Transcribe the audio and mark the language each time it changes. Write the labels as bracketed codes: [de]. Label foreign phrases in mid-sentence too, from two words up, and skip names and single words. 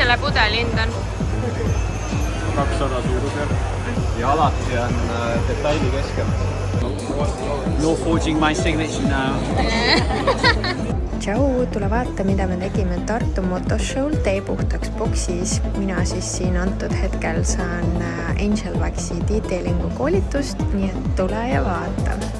[et] pudeli hind on? 200 suurusjärk. Ja alati on detaili keskel. [en] You're forging my signature now. [et] Tšau, tule vaata, mida me tegime Tartu Motoshow'l Tee puhtaks boksis. Mina siis siin antud hetkel saan Angel Waxi detailingu koolitust, nii et tule ja vaata.